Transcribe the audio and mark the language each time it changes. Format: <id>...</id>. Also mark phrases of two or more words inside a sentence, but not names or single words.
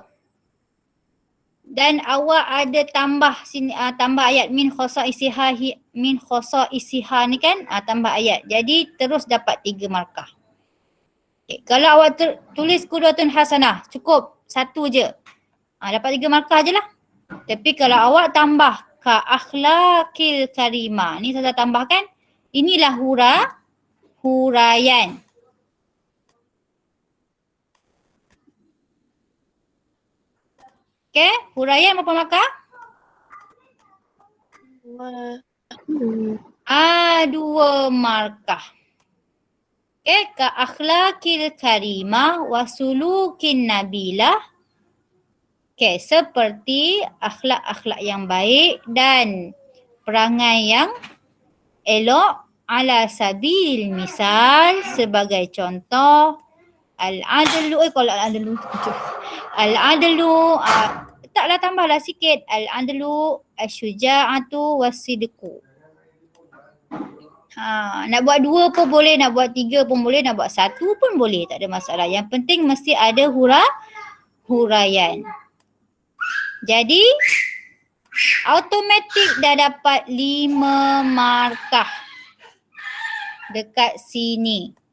<ms>Dan awak ada tambah sini, tambah ayat</ms> <ar>من خصائصها</ar> <ms>ni kan, tambah ayat. Jadi terus dapat 3 markah. Okay. Kalau awak tulis</ms> <ar>قدوة حسنة,</ar> <ms>cukup 1 je. Dapat 3 markah je lah. Tapi kalau awak tambah</ms> <ar>كالأخلاق الكريمة,</ar> <ms>ni saya tambahkan, inilah huraian. Okay, huraian berapa markah? 2 markah.</ms> <ar>Okay, كالأخلاق الكريمة وسلوك نبيلة.</ar> <ms>Okay, seperti akhlak-akhlak yang baik dan perangai yang elok,</ms> <ar>على سبيل المثال,</ar> <ms>sebagai contoh, al-adlu, kalau al-adlu, taklah tambahlah sikit,</ms> <ar>العدل، الشجاعة، والصدق.</ar> <ms>Nak buat 2 pun boleh, nak buat 3 pun boleh, nak buat 1 pun boleh, tak ada masalah. Yang penting mesti ada huraian. Jadi automatik dah dapat 5 markah dekat sini.</ms>